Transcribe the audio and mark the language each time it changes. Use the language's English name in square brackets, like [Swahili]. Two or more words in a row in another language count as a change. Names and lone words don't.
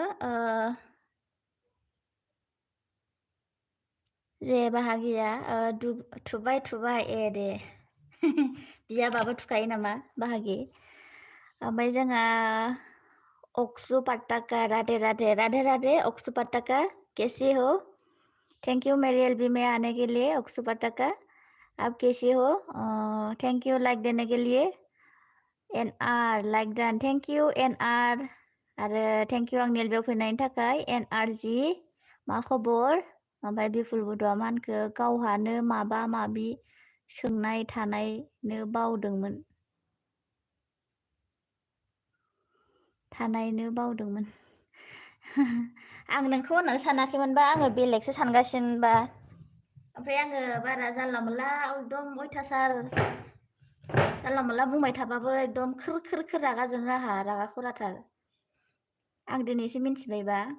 [Bodo] जे बाहागिया थुबाय ए दे बियाबाबो थुखायो नामा बाहागि ओमफ्राय जोंहा अक्सु पट्टाका [Hindi] राधे राधे अक्सु पट्टाका कैसी हो [English] thank you [Hindi] मेरी एलबी में आने के लिए अक्सु पट्टाका आप कैसी हो [English] thank you [Hindi] लाइक देने के लिए एनआर [English] like done thank you [Hindi] एनआर [Bodo] आरो थैंक यू आंनि एलबिआव फैनायनि थाखाय एनआर जि मा खबर ओमफ्राय बिपुल बड'आ मा होनखो गावहानो माबा माबि सोंनाय थानायनो बावदोंमोन आं नोंखौ होननानै सानाखैमोनबा आङो बेलेगसो सानगासिनोबा ओमफ्राय आङो बारा जानला मोनला एकदम अयथासार जानला मोनला बुंबाय थाबाबो एकदम खोर रागा जोङो आंहा रागा खराथार आं दिनैसो मिन्थिबायबा